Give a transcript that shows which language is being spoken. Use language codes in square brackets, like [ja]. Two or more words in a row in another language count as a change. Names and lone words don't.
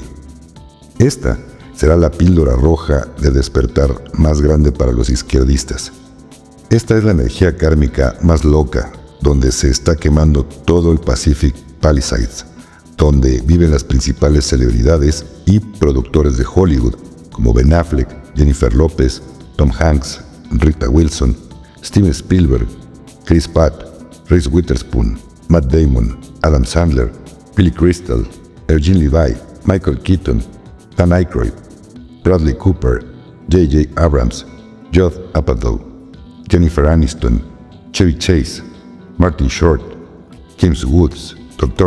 [es] Esta será la píldora roja de despertar más grande para los izquierdistas. Esta es la energía kármica más loca, donde se está quemando todo el Pacific Palisades, donde viven las principales celebridades y productores de Hollywood, como Ben Affleck, Jennifer López, Tom Hanks, Rita Wilson, Steven Spielberg, Chris Pratt, Reese Witherspoon, Matt Damon, Adam Sandler, Billy Crystal, Eugene Levy, Michael Keaton, Dan Aykroyd, Bradley Cooper, J.J. Abrams, Judd Apatow, Jennifer Aniston, Chevy Chase, Martin Short, James Woods, Dr.